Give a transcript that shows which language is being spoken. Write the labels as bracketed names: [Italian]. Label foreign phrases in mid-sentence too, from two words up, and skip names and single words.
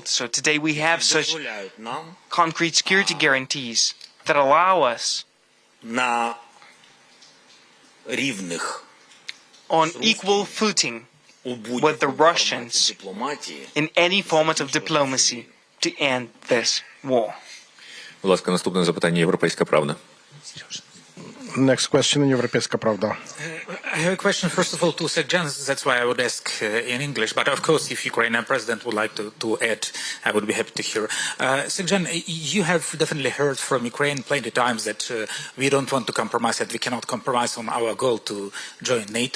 [English] So today we have such concrete security guarantees that allow us on equal footing with the Russians in any format of diplomacy to end this war. [Ukrainian] Будь ласка, наступне запитання «Європейська правда». [English] Next question, Европейская правда. I have a question, first of all, to Sergeant. That's why I would ask in English. But of course, if Ukrainian president would like to add, I would be happy to hear. Sergeant, you have definitely heard from Ukraine plenty of times that we don't want to compromise, that we cannot compromise on our goal to join NATO.